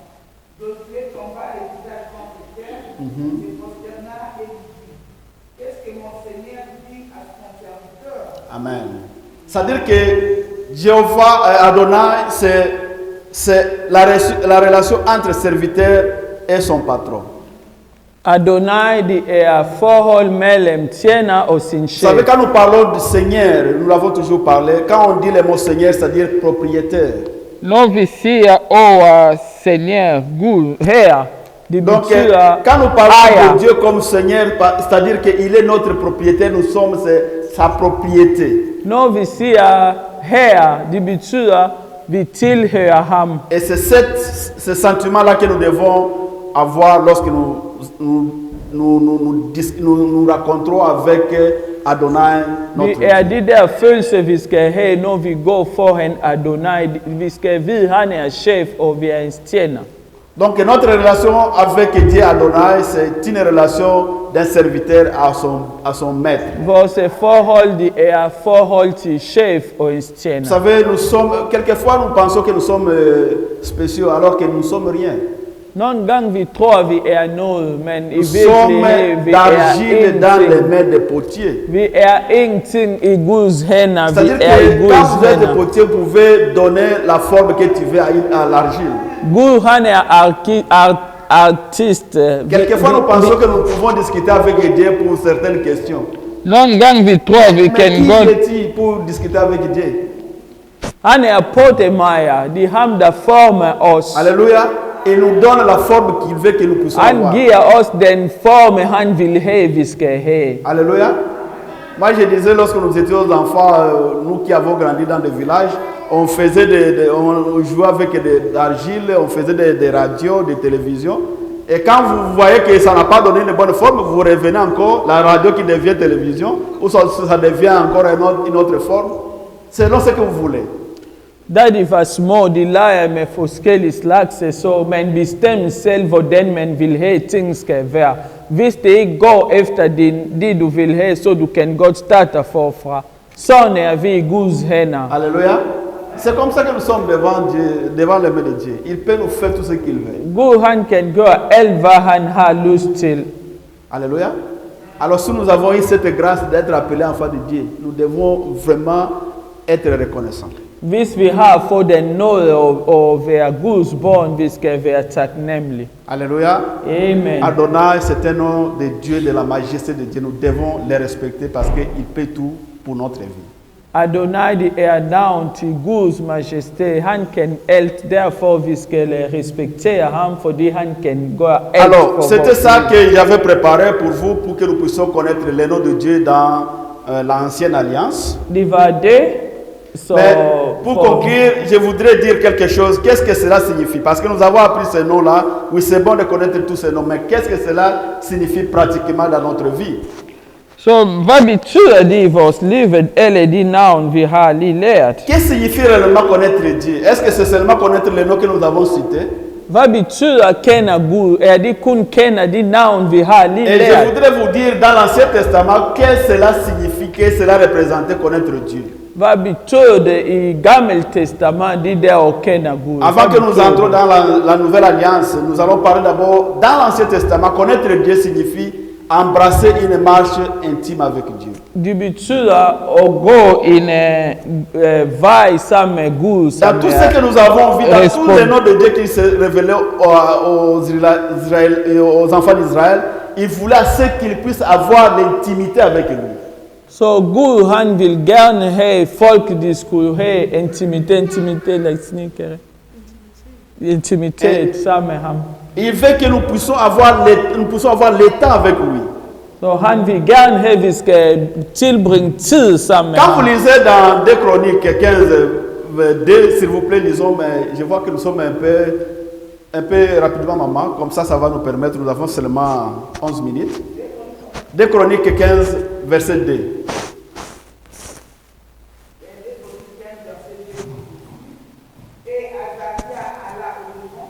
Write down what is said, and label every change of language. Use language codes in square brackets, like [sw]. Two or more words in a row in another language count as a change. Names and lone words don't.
[fr] Josué tomba le visage contre terre, se prosterna et dit, qu'est-ce que mon Seigneur dit à son serviteur? Amen. C'est-à-dire que Jéhovah Adonai, c'est la relation entre serviteur et son patron. [da] Adonai forhold mellem tjener og sin chef. [fr] Vous savez, quand nous parlons du Seigneur, nous l'avons toujours parlé, quand on dit le mot Seigneur, c'est-à-dire propriétaire. [da] Når vi siger over Seigneur, Gud, Herre, det [fr] donc, quand nous parlons de Dieu comme Seigneur, c'est-à-dire qu'il est notre propriétaire, nous sommes sa propriété. [da] Når vi siger Herre, det betyder, vi tilhører ham. [fr] Et c'est ce sentiment-là que nous devons avoir lorsque nous racontons avec Adonai, notre Dieu. [da] Det der følelse, vi skal have, når vi går foran Adonai. Vi skal vide, han chef, og vi hans tjener. [fr] Donc notre relation avec Dieu Adonai, c'est une relation d'un serviteur à son maître. [da] Vores forhold er forhold til chef og ens [fr] Vous [da] tjener. [fr] savez, quelquefois nous pensons que nous sommes spéciaux alors que nous ne sommes rien. [da] Nogle gange vi tror, vi er noget, men i [fr] Nous sommes [da] virkeligheden vi er [fr] d'argile dans les [da] ingenting. [fr] mains des potiers. [da] Vi er ingenting i Guds hænder. Vi [fr] C'est-à-dire [da] er i [fr] que quand [da] Guds [fr] vous êtes [da] hænder. [fr] potier, vous pouvez donner la forme que tu veux à l'argile. [da] Gud han er artist. [fr] Quelquefois nous pensons que nous pouvons discuter avec Dieu pour certaines questions. [da] Nogle gange vi tror, vi [fr] Mais [da] kan [fr] qui [da] godt. [fr] est-il pour discuter avec Dieu? [da] Han er potemager. Det er ham, der former os. [fr] Alléluia. Il nous donne la forme qu'il veut que nous puissions [da] Han [fr] avoir. [da] giver os den form, han vil have, vi skal have. [fr] Alléluia. Moi, je disais, lorsque nous étions enfants, nous qui avons grandi dans des villages, on faisait on jouait avec l'argile, on faisait des radios, des télévisions. Et quand vous voyez que ça n'a pas donné une bonne forme, vous revenez encore, la radio qui devient télévision, ou ça devient encore une autre forme, selon ce que vous voulez. [da] Da de var små, de leger med forskellige slags, så man bestemmer selv, hvordan man vil have, ting skal være. Hvis det ikke går efter det, du vil have, så du kan godt starte forfra. Sådan er vi i Guds hænder. [fr] Alléluia. C'est comme ça que nous sommes devant Dieu, devant les mains de Dieu. Il peut nous faire tout ce qu'il veut. [da] Gud han kan gøre alt, hvad han har lyst til. [fr] Alléluia. Alors si nous avons eu cette grâce d'être appelés enfants de Dieu, nous devons vraiment être reconnaissants. [da] Hvis vi har fået den nåde at være Guds barn, vi skal være taknemmelige. [fr] Alléluia. Amen. Adonai, c'est un nom de Dieu, de la majesté de Dieu. Nous devons les respecter parce qu'il paie tout pour notre vie. Adonai, [da] det er navn til Guds majesté. Han kan alt, derfor vi skal respektere ham, fordi han kan gøre alt [fr] Alors, [da] for [fr] c'était [da] vores [fr] ça [da] liv. [fr] que j'avais préparé pour vous, pour que nous puissions connaître le nom de Dieu dans l'ancienne alliance. [da] Det var det, så [fr] Mais pour conclure, je voudrais dire quelque chose. Qu'est-ce que cela signifie? Parce que nous avons appris ce nom-là. Oui, c'est bon de connaître tous ces noms. Mais qu'est-ce que cela signifie pratiquement dans notre vie? [da] Så hvad betyder det i vores liv, eller de navn, vi har lige lært? [fr] Qu'est-ce que signifie réellement connaître Dieu? Est-ce que c'est seulement connaître les noms que nous avons cités? [da] Hvad betyder at kende Gud? Er det kun kende de navn, vi har lige [fr] Et je [da] lært? [fr] voudrais vous dire dans l'Ancien Testament, qu'est-ce que cela signifie, qu'est-ce que cela représentait connaître Dieu? [da] Hvad betyder det i Gammel Testament, de der at kende Gud? [fr] Avant [da] Hvad [fr] que nous [da] betyder [fr] entrons [da] det? [fr] dans la Nouvelle Alliance, nous allons parler d'abord, dans l'Ancien Testament, connaître Dieu signifie embrasser une marche intime avec Dieu. [da] Det betyder at gå en vej sammen med Gud, [fr] Dans [da] som [fr] tout ce que nous avons vu, dans tous respond- les noms de Dieu qui se révélaient aux enfants d'Israël, il voulait à ce qu'ils puissent avoir l'intimité avec lui. [da] Så Gud han vil gerne have folk, de skulle have intimitet sammen med ham. [fr] Il veut que nous puissions avoir le temps avec lui. [da] Så han vil gerne have, at vi skal tilbringe tid sammen med [fr] Quand vous [da] ham. [fr] lisez dans 2 Chroniques 15, 2, s'il vous plaît, lisons, mais je vois que nous sommes un peu rapidement, maman, comme ça va nous permettre, nous avons seulement 11 minutes. 2 Chroniques 15, verset 2. Et Azaria alla au devant.